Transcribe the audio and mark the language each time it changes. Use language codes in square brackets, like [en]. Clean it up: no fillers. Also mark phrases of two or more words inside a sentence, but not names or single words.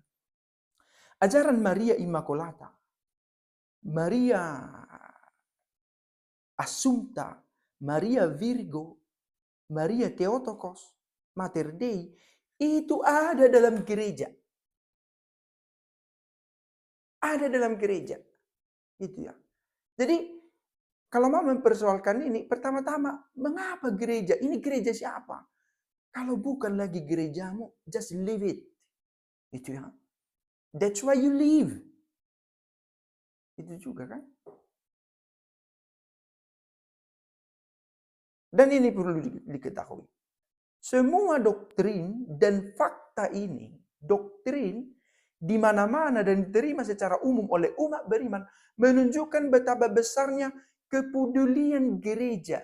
[id] Ajaran Maria Immacolata, Maria Assumpta, Maria Virgo, Maria Theotokos, [la] Mater Dei, [id] itu ada dalam gereja. Ada dalam gereja. Gitu ya. Jadi, kalau mau mempersoalkan ini, pertama-tama, mengapa gereja? Ini gereja siapa? Kalau bukan lagi gerejamu, [en] just leave it. [id] Itu ya. [en] That's why you live. [id] Itu juga kan. Dan ini perlu diketahui. Semua doktrin dan fakta ini, doktrin di mana-mana dan diterima secara umum oleh umat beriman, menunjukkan betapa besarnya kepedulian gereja.